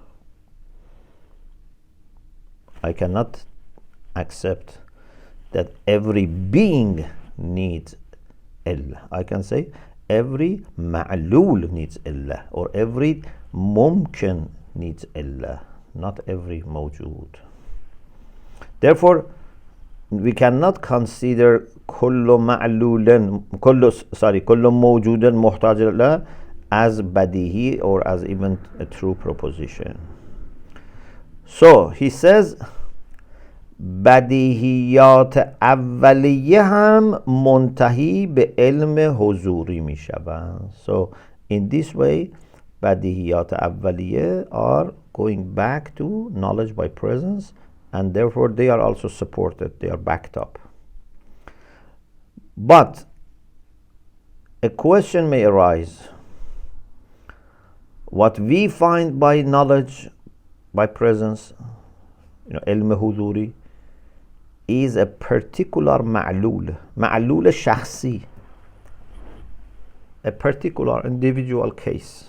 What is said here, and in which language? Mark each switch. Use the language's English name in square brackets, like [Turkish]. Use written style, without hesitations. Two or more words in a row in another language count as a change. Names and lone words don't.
[English] I cannot accept that every being needs illah. I can say every ma'lul needs illah, or every mumkin needs illah, not every mawjud. Therefore, we cannot consider [Arabic] كل معلول، كل موجود محتاج علة [English] as badihi, or as even a true proposition. So he says [Persian] بدیهیات اولیه هم منتهی به علم حضوری می شوند. [English] So in this way [Persian] بدیهیات اولیه [English] are going back to knowledge by presence, and therefore they are also supported, they are backed up. But a question may arise. What we find by knowledge, by presence, [Persian] علم حضوری, [English] is a particular [Persian] معلول شخصی, [English] a particular individual case.